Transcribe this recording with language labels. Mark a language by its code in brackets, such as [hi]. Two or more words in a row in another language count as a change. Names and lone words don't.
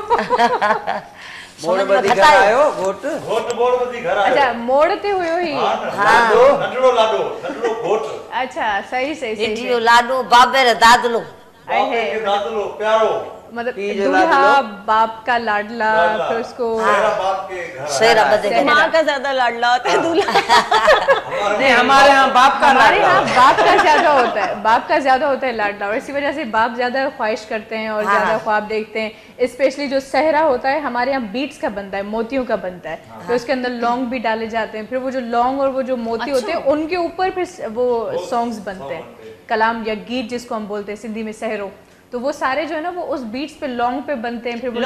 [sd] मोड़ बदी घर आयो घोट घोट मोड़ बदी घर आयो अच्छा मोड़ ते हुयो ही लाडो नंढड़ो घोट [hi] अच्छा सही सही सही [sd] इंडियो लाडो बाबे रे दादलो आहे दादलो प्यारो [hi] मतलब दूल्हा बाप का लाडला फिर उसको सेरा बाप के घर [sd] सेरा बदे [hi] माँ का ज्यादा लाडला होता है दूल्हा नहीं हमारे यहाँ बाप का हमारे यहाँ बाप का ज्यादा होता है बाप का ज्यादा होता है लाडला और इसी वजह से बाप ज्यादा ख्वाहिश करते हैं और ज्यादा ख्वाब देखते हैं स्पेशली जो सहरा होता है हमारे यहाँ बीट्स का बनता है मोतियों का बनता है तो उसके अंदर लौंग भी डाले जाते हैं फिर वो जो लौंग और वो जो मोती होते हैं उनके ऊपर फिर वो सॉन्ग्स बनते हैं कलाम या गीत जिसको हम बोलते हैं सिंधी में सहरो तो वो सारे जो है ना वो उस बीट्स पे लौंग पे बनते हैं फिर वो